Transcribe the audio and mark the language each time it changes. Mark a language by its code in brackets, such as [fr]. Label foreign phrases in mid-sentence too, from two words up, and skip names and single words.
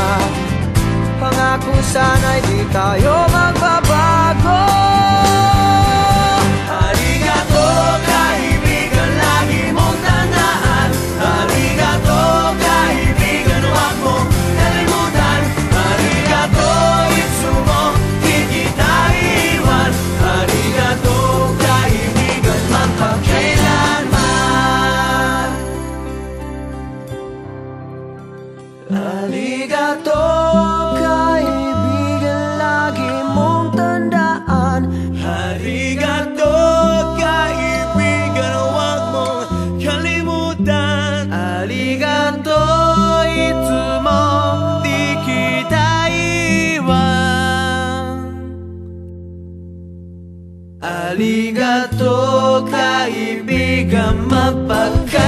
[tl] Pangako sana'y di tayo magbabago. Arigato kaibigan, lagi mong tandaan. Arigato kaibigan, huwag mong kalimutan. [ja] ありがとう、いつも [tl] di kita iwan. Arigato kaibigan, mapagkailanman. Arigato kaibigan, lagi mong tandaan. Arigato kaibigan, huwag mong kalimutan. [ja] ありがとう、いつも [tl] di kita iwan. Arigato kaibigan, mapag